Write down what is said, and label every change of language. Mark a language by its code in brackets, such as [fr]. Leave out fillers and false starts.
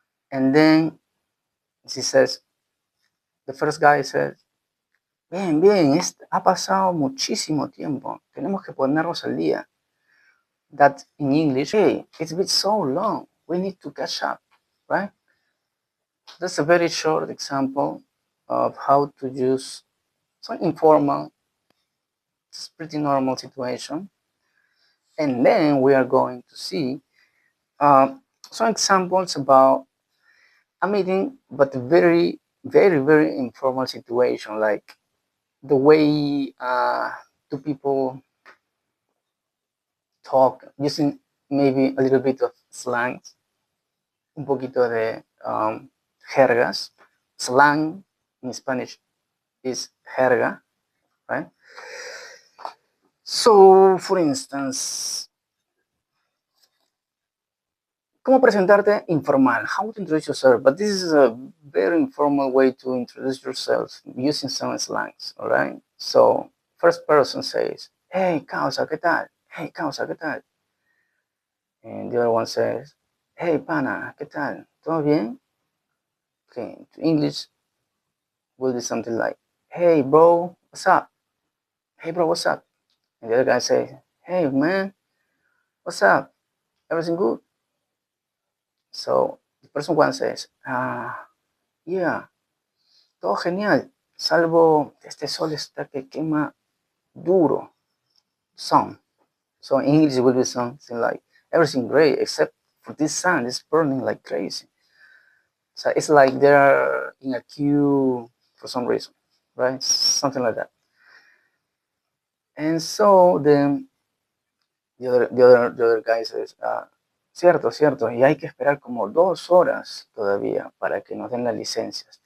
[en] And then she says, the first guy says, [es] Bien, bien, ha pasado muchísimo tiempo. Tenemos que ponernos al día. [en] That in English, hey, it's been so long. We need to catch up, right? That's a very short example of how to use some informal, it's pretty normal situation. And then we are going to see some examples about a meeting, but a very, very, very informal situation, like the way two people talk using maybe a little bit of slangs, [es] un poquito de jergas. [en] Slang in Spanish is jerga, right? So, for instance, [es] ¿cómo presentarte informal? [en] How to introduce yourself? But this is a very informal way to introduce yourself using some slangs, all right? So, first person says, hey, [es] causa, ¿qué tal? [en] Hey, [es] causa, ¿qué tal? And the other one says, hey, pana, ¿qué tal? ¿Todo bien? [en] Okay, to English will be something like, hey, bro, what's up? Hey, bro, what's up? And the other guy says, hey, man, what's up? Everything good? So, the person one says, yeah, [es] todo genial, salvo este sol está que quema duro. [en] Sun. So in English it will be something like, everything great except for this sun, it's burning like crazy. So it's like they're in a queue for some reason, right? Something like that. And so then the other guy says, [es] cierto, cierto, y hay que esperar como 2 horas todavía para que nos den las licencias.